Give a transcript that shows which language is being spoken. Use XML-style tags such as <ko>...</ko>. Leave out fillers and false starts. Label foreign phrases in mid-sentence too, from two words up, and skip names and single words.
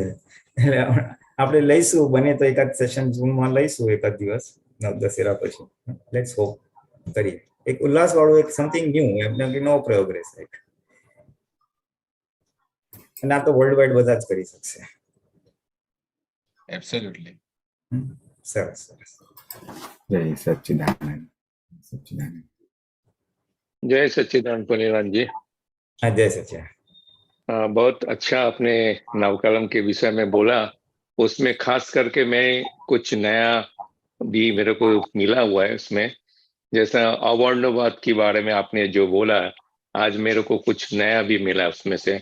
<gu>એટલે આપણે લઈશું, બને તો એકાદ સેશન ઝૂમમાં લઈશું એકાદ દિવસ દશેરા પછી.</gu> <en>let's hope</en> <gu>કરીએ એક ઉલ્લાસ વાળું, એક</gu> <en>something new,</en> <gu>એમને કે નવો પ્રયોગ રહેશે. અને આ તો વર્લ્ડ વાઇડ બધા જ કરી શકશે. એબ્સોલ્યુટલી. સરસ સરસ.</gu> <hi>જય सच्चिदानंद. सच्चिदानंद. जय सच्चिदानंद पुनीराम जी। हाँ, जय सच्चिदानंद। बहुत अच्छा आपने नवकलम के विषय में बोला। उसमें खास करके मैं कुछ नया भी मेरे को मिला हुआ है उसमें जैसा अवर्णवाद के बारे में आपने जो बोला, आज मेरे को कुछ नया भी मिला उसमें से।</hi>